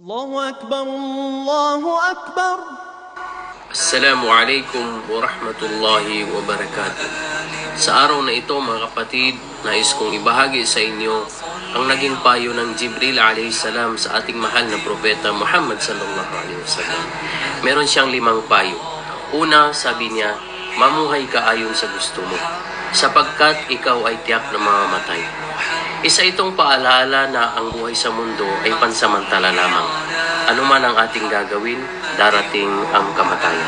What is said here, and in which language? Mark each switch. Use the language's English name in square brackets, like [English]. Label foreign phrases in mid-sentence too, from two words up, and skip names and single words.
[Arabic] الله أكبر الله أكبر. السلام عليكم ورحمة الله وبركاته. [Filipino] Sa araw na ito mga kapatid, nais kong ibahagi sa inyo ang naging payo ng Jibril [Arabic] عليه السلام [Filipino] sa ating mahal na propeta Muhammad [Arabic] صلى الله عليه وسلم. [Filipino] Meron siyang 5 payo. Una, sabi niya, mamuhay ka ayon sa gusto mo, sapagkat ikaw ay tiyak na mamamatay. Isa itong paalala na ang buhay sa mundo ay pansamantala lamang. Ano man ang ating gagawin, darating ang kamatayan.